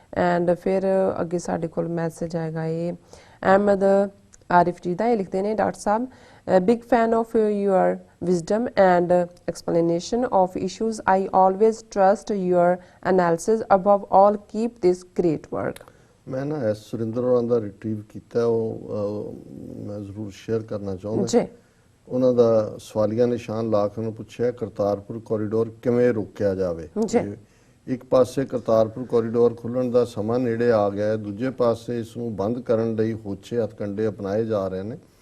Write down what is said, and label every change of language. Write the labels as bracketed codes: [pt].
[pa] And ਫਿਰ ਅੱਗੇ ਸਾਡੇ ਕੋਲ ਮੈਸੇਜ ਆਏਗਾ ਇਹ ਅਹਿਮਦ ਆਰਿਫ ਜੀ ਦਾ, ਇਹ ਲਿਖਦੇ ਨੇ, doctor Sahib [en] Big fan of your wisdom and explanation of issues. I always trust your analysis. Above all, keep this great work. [pa] ਮੈਂ ਨਾ ਐਸ ਸੁਰਿੰਦਰ ਹੋਰਾਂ ਦਾ ਰਿਟਰੀਵ ਕੀਤਾ, ਉਹ ਮੈਂ ਜ਼ਰੂਰ ਸ਼ੇਅਰ ਕਰਨਾ ਚਾਹੁੰਦਾ ਜੀ। ਉਹਨਾਂ ਦਾ ਸਵਾਲੀਆ ਨਿਸ਼ਾਨ ਲਾ ਕੇ ਉਹਨੂੰ ਪੁੱਛਿਆ ਕਰਤਾਰਪੁਰ ਕੋਰੀਡੋਰ ਕਿਵੇਂ ਰੋਕਿਆ ਜਾਵੇ। ਇੱਕ ਪਾਸੇ ਕਰਤਾਰਪੁਰ ਕੋਰੀਡੋਰ ਖੁੱਲਣ ਦਾ ਸਮਾਂ ਨੇੜੇ ਆ ਗਿਆ ਹੈ, ਦੂਜੇ ਪਾਸੇ ਇਸ ਨੂੰ ਬੰਦ ਕਰਨ ਲਈ ਹੋਛੇ ਹੱਥਕੰਡੇ ਅਪਣਾਏ ਜਾ ਰਹੇ ਨੇ।